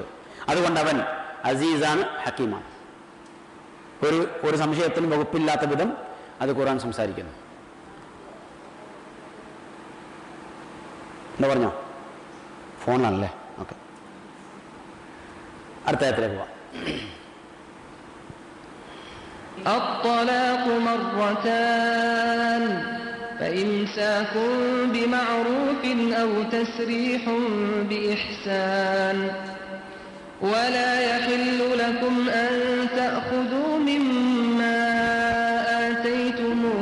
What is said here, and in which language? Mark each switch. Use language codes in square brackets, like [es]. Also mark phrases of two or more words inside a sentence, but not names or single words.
[ml] അതുകൊണ്ട് അവൻ അസീസാണ്, ഹക്കീമാണ്. ഒരു സംശയത്തിനും വകുപ്പില്ലാത്ത വിധം അത് ഖുർആൻ സംസാരിക്കുന്നു. എന്താ പറഞ്ഞോ? ഫോണിലാണല്ലേ? ഓക്കെ, അടുത്ത ആയത്തിലേക്ക് പോവാം. [ar] الطلاق مرتان فإمساك بمعروف أو تسريح بإحسان ولا يحل لكم أن تأخذوا مما آتيتم